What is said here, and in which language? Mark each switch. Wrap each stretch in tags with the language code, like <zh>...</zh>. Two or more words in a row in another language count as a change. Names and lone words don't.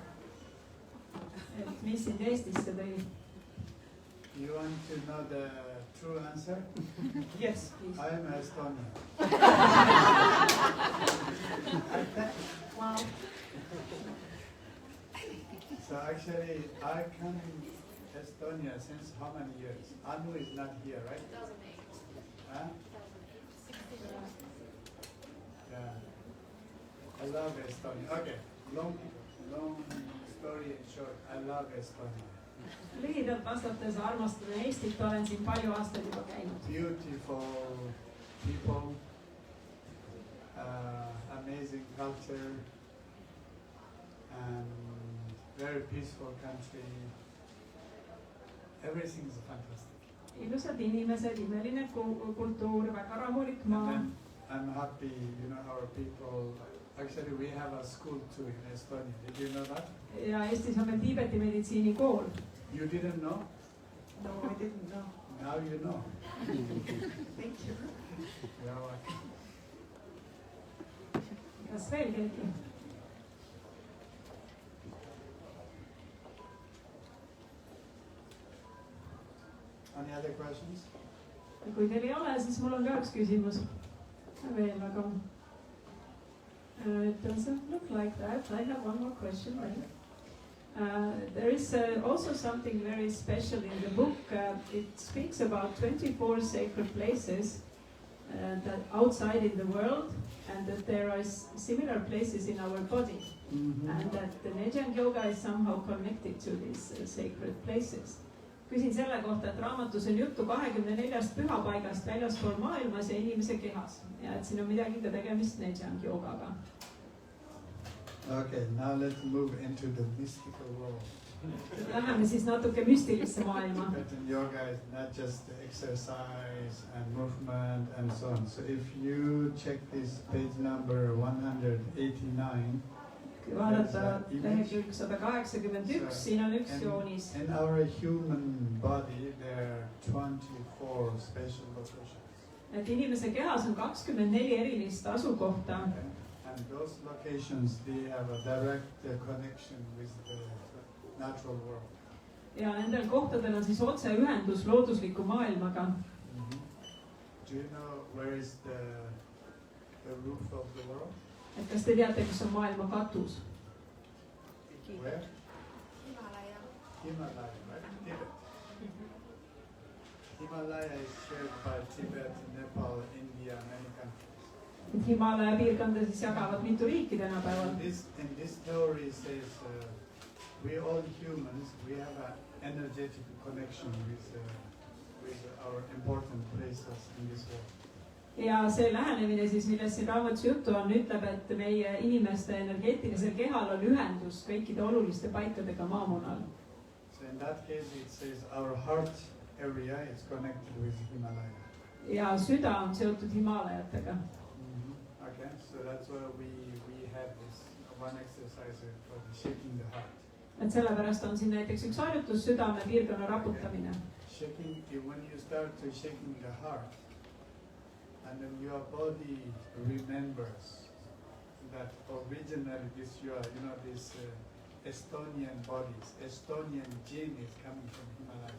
<et>Et mis sind Eestisse tõi?</et> <en>You want to know the true answer? Yes, please. I am Estonian. Wow. So actually, I come to Estonia since how many years? Anu is not here, right? 2008. Huh? Yeah. I love Estonia. Okay, long story short, I love Estonia.</en> <et>Lühidalt vastates armastan Eestit, olen siin palju aastaid juba käinud.</et> <en>Beautiful people, amazing culture, and very peaceful country. Everything is fantastic.</en> <et>Ilusad inimesed, imeline kultuur, väga rahulik</et> <en>And</en> <et>maa.</et> <en>then I'm happy, our people. Actually, we have a school too in Estonia. Did you know that?</en> <et>Ja Eestis on meil Tiibeti meditsiinikool.</et> <en>You didn't know? No, I didn't know. Now you know. Thank you. You're welcome.</en> <et>Kas veel keegi?</et> <en>Any other questions?</en> <et>Kui teil ei ole, siis mul on ka üks küsimus. Veel, aga</et> <en>it doesn't look like that. I have one more question. There is also something very special in the book. It speaks about 24 sacred places that outside in the world, and that there are similar places in our body, and that the Nejang Yoga is somehow connected to these sacred places.</en> <et>küsin selle kohta, et raamatus on juttu 24 pühapaigast väljaspool maailmas ja inimese kehas ja et siin on midagi ka tegemist Nejang joogaga.</et> <en>Okay, now let's move into the mystical world.</en> <et>Läheme siis natuke müstilisse maailma.</et> <en>Tibetan yoga is not just exercise and movement and so on. So if you check this page number 189,</en> <et>kui vaadata lehekülg 181, siin on üks joonis.</et> <en>In our human body there are 24 special locations.</en> <et>Et inimese kehas on 24 erilist asukohta.</et> <en>Okay. And those locations, they have a direct connection with the natural world.</en> <et>Ja nendel kohtadel on siis otseühendus loodusliku maailmaga.</et> <en>Do you know where is the roof of the world?</en> <et>Et kas te teate, kus on maailma katus?</et> <en>Where? Himalaya, right? Tibet. Himalaya is shared by Tibet, Nepal, India, many countries.</en> <et>Himalaja piirkonda siis jagavad mitu riiki tänapäeval.</et> <en>In this theory says we all humans, we have an energetic connection with our important places in this world.</en> <et>Ja see lähenemine siis, millest siin raamatus juttu on, ütleb, et meie inimeste energeetilisel kehal on ühendus kõikide oluliste paikadega maamunal.</et> <en>So in that case it says our heart area is connected with Himalaya.</en> <et>Ja süda on seotud Himalajatega.</et> <en>Okay, so that's why we have this one exercise for shaking the heart.</en> <et>Et sellepärast on siin näiteks üks harjutus südame piirkonna raputamine.</et> <en>Shaking, when you start to shaking the heart, and then your body remembers that originally this this Estonian bodies, Estonian gene is coming from Himalaya.</en>